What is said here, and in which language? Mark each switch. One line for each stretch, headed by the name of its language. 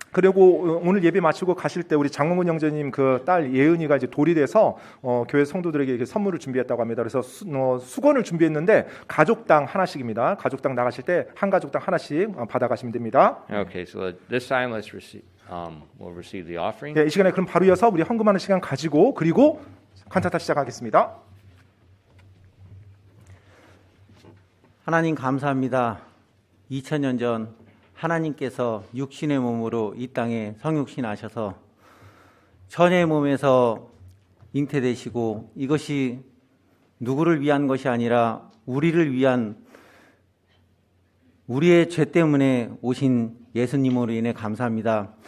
Korean: 그리고 오늘 예배 마치고 가실 때 우리 장원근 형제님 그 딸 예은이가 이제 돌이 돼서 교회 성도들에게 이렇게 선물을 준비했다고 합니다. 그래서 수건을 준비했는데 가족당 하나씩입니다. 가족당 나가실 때 한 가족당 하나씩 받아가시면 됩니다.
English: Okay, so this time we'll receive the offering.
Korean: 이 시간에 그럼 바로 이어서 우리 헌금하는 시간 가지고 그리고 칸타타 시작하겠습니다. 하나님 감사합니다. 2000년 전 하나님께서 육신의 몸으로 이 땅에 성육신하셔서 천의 몸에서 잉태되시고 이것이 누구를 위한 것이 아니라 우리를 위한 우리의 죄 때문에 오신 예수님으로 인해 감사합니다.